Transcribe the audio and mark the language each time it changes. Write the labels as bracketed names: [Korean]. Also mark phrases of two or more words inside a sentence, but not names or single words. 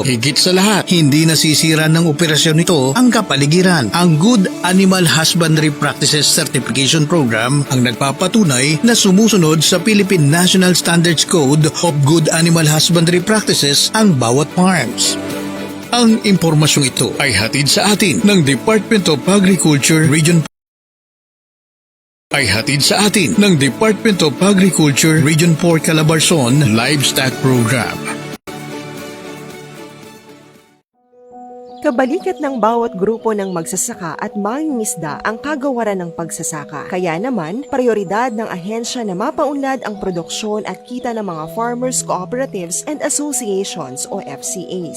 [Filipino] Higit sa lahat, hindi nasisira ng operasyon nito ang kapaligiran. Ang Good Animal Husbandry Practices Certification Program ang nagpapatunay na sumusunod sa Philippine National Standards Code of Good Animal Husbandry Practices ang bawat farms. Ang impormasyong ito ay hatid sa atin ng Department of Agriculture Region ng Department of Agriculture Region 4 Calabarzon Livestock Program. Kabalikat ng bawat grupo ng magsasaka at mangingisda ang kagawaran ng pagsasaka. Kaya naman, prioridad ng ahensya na mapaunlad ang produksyon at kita ng mga [English] farmers, cooperatives, and associations [Filipino] o FCAs.